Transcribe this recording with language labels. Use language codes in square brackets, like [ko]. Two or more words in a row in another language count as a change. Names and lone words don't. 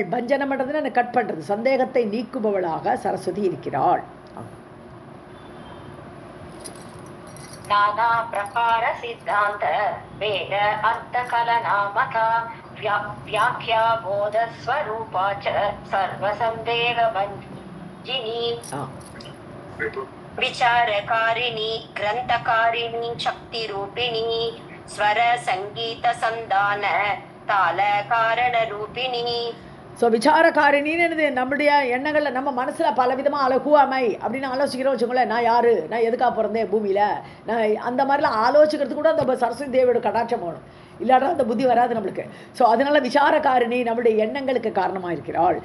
[ta] பஞ்சனம் பண்ணுறதுன்னு கட் பண்ணுறது, சந்தேகத்தை நீக்குபவளாக சரஸ்வதி இருக்கிறாள். [sa] नाना प्रकार सिद्धान्त वेद अर्थ कलनामता व्याख्या बोध स्वरूपा च सर्व सन्देह भञ्जिनी विचारकारिणी ग्रंथकारिणी शक्ति रूपिणी स्वर संगीत संदान ताल कारण रूपिणी. [ta] ஸோ விசாரக்காரிணின்னு நம்மளுடைய எண்ணங்களில் நம்ம மனசில் பலவிதமாக அழகுவாமை அப்படின்னு ஆலோசிக்கிறோம் வச்சுக்கோங்களேன். நான் யார், நான் எதுக்காக பிறந்தேன் பூமியில், நான் அந்த மாதிரிலாம் ஆலோசிக்கிறதுக்கு கூட அந்த சரஸ்வதி தேவியோட கடாட்சம் போகணும். இல்லாட்டா அந்த புத்தி வராது நம்மளுக்கு. ஸோ அதனால் விசாரக்காரிணி நம்மளுடைய எண்ணங்களுக்கு காரணமாக இருக்கிறாள்.